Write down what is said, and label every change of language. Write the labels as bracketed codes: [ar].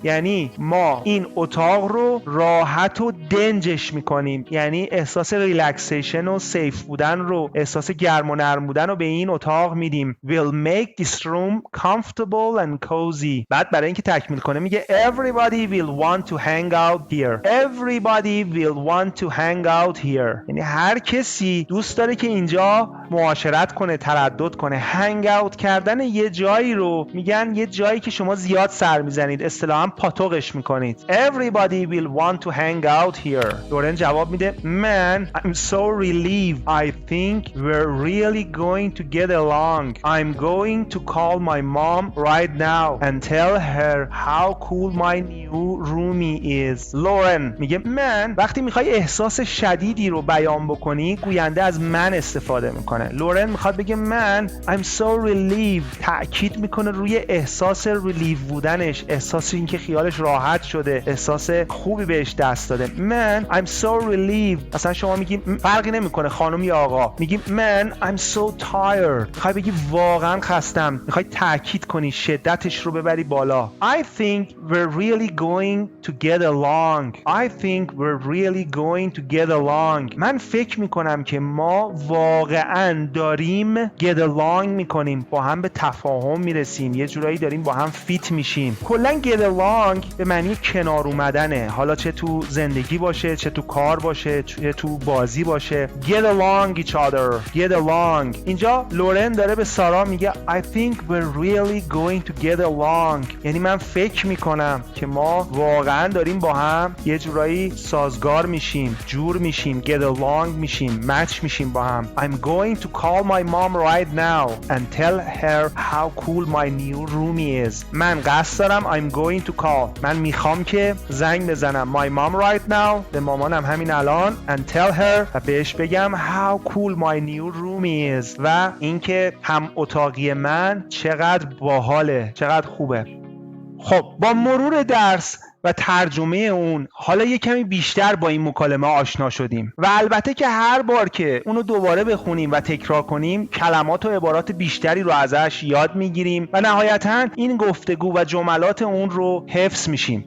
[fa] یعنی ما این اتاق رو راحت و دنجش میکنیم، یعنی احساس ریلکسیشن و سیف بودن رو، احساس گرم و نرم بودن رو به این اتاق میدیم. [en] We'll make this room comfortable and cozy. [fa] بعد برای اینکه تکمیل کنه میگه [en] Everybody will want to hang out here. Everybody will want to hang out here. [fa] یعنی هر کسی دوست داره که اینجا معاشرت کنه، تردد کنه. hang out کردن یه جایی رو میگن یه جایی که شما زیاد سر میزنید، اصطلاحاً پاتوقش میکنید. [en] Everybody will want to hang out here. [fa] لورن جواب میده [en] Man, I'm so relieved. I think we're really going to get along. I'm going to call my mom right now and tell her how cool my new roomie is. Lauren [fa] میگه من. وقتی میخوای احساس شدیدی رو بیان بکنی گوینده از من استفاده میکنه. لورن میخواد بگه من [en] I'm so relieved، [fa] تأکید میکنه روی احساس ریلیو بودنش، احساس اینکه خیالش راحت شده، احساس خوبی بهش دست داده. [en] من I'm so relieved. [fa] مثلا شما میگی فرقی نمیکنه خانم یا آقا، میگی من [en] I'm so tired، [fa] میخوای بگی واقعا خستم، میخوای تأکید کنی شدتش رو ببری بالا. [en] I think we're really going to get along. I think we're really going to get along. [fa] من فکر میکنم که ما واقعا داریم get along میکنیم، با هم به تفاهم میرسیم، یه جورایی داریم با هم فیت میشیم. کلا get along به معنی کنار اومدنه، حالا چه تو زندگی باشه، چه تو کار باشه، چه تو بازی باشه. [en] get along each other. get along. [fa] اینجا لورن داره به سارا میگه [en] I think we're really going to get along. [fa] یعنی من فکر میکنم که ما واقعا داریم با هم یه جورایی سازگار میشیم، جور میشیم، get along میشیم، مچ میشیم با هم. [en] I'm going to call my mom right now and tell her how cool my new room is. [fa] من قصد دارم [en] I'm going to call. [fa] من میخوام که زنگ بزنم [en] my mom right now، [fa] به مامانم همین الان، [en] and tell her، [fa] و بهش بگم [en] how cool my new room is، [fa] و اینکه هم اتاقی من چقدر باحاله، چقدر خوبه. خب با مرور درس و ترجمه اون حالا یه کمی بیشتر با این مکالمه آشنا شدیم و البته که هر بار که اونو دوباره بخونیم و تکرار کنیم کلمات و عبارات بیشتری رو ازش یاد میگیریم و نهایتاً این گفتگو و جملات اون رو حفظ میشیم.